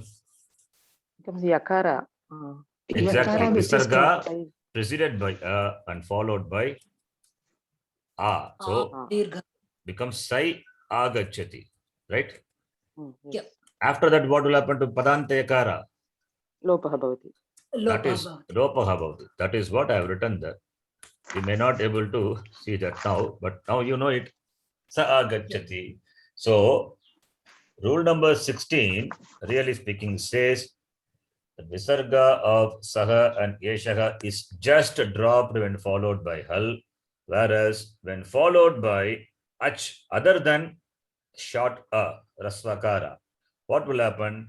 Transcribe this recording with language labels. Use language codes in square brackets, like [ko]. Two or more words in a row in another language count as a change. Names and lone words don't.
[en] Becomes yakara. Exactly. Yakara, which is Visarga preceded by a and followed by a. So Dirgha. becomes [sa] सै आगच्छति. [en] Right? Yep. After that, what will happen to padanta yakara? [sa] लोपः भवति. [en] That is [sa] लोपः भवति. [en] That is what I have written there. You may not able to see that now, but now you know it. [sa] स आगच्छति. [en] So rule number 16, really speaking, says the visarga of saha and yeshaha is just dropped when followed by hal, whereas when followed by ach, other than short a, rasvakara, what will happen?